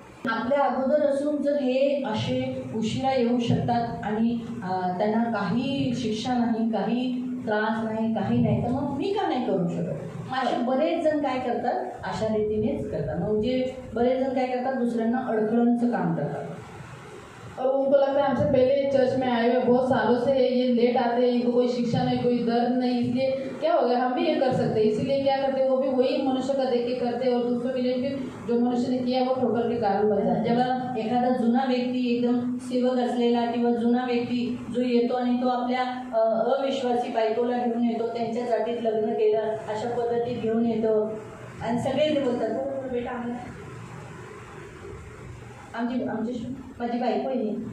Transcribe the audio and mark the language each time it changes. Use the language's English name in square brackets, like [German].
[Marathi] आपल्या अगोदर असून जर हे असे उशिरा येऊ शकतात आणि त्यांना काही शिक्षा नाही, काही त्रास नाही, काही नाही, तर मग मी का नाही करू शकत. मग असे बरेच जण काय करतात, अशा रीतीनेच करतात. म्हणजे बरेच जण काय करतात, दुसऱ्यांना अडखळणचं काम करतात. [Hindi] और उनको लगता है हमसे पहले चर्च में आए हुए बहुत सालों से ये लेट आते हैं, इनको कोई शिक्षा नहीं, कोई दर्द नहीं, इसलिए क्या हो गया हम भी ये कर सकते हैं. इसीलिए क्या करते हैं, वो भी वही मनुष्य का देख के करते हैं और दूसरों के लिए फिर जो मनुष्य ने किया वो ठोकर के कारण बन जाता है. [Marathi] जेव्हा एखादा जुना व्यक्ती एकदम सेवक असलेला किंवा जुना व्यक्ती जो येतो आणि तो आपल्या अविश्वासी बायकोला घेऊन येतो, त्यांच्यासाठीच लग्न केलं अशा पद्धतीत घेऊन येतो आणि सगळे ते बोलतात, हो बेटा आमची माझी बायको आहे.